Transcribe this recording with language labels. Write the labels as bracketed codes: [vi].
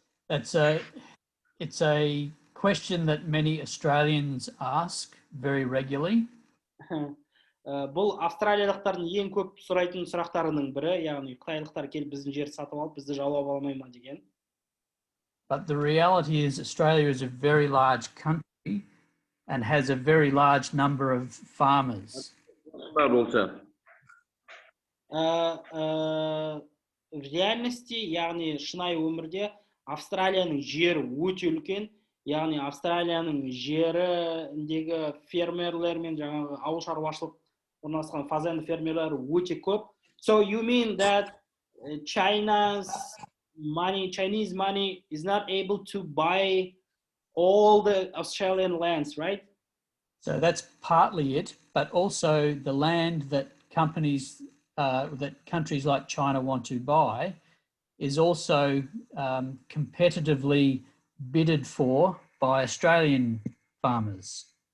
[en] It's a question that many Australians ask very regularly. [kk] Бұл австралиялықтардың ең көп сұрайтын сұрақтарының бірі, яғни қытайлықтар келіп біздің жерді сатып алып, бізді жаулап алмай ма деген. [en] But the reality is Australia is a very large country and has a very large number of farmers. [kk] Болса. [ru] В реальности, [kk] яғни шынайы өмірде Австралияның жері өте үлкен, яғни Австралияның жеріндегі фермерлер мен жаңағы ауылшаруашылық орналасқан фазенді фермерлер өте көп. [en] So you mean that Chinese money is not able to buy all the Australian lands, right? So that's partly it, but also the land that countries like China want to buy is also competitively bidded for by Australian farmers.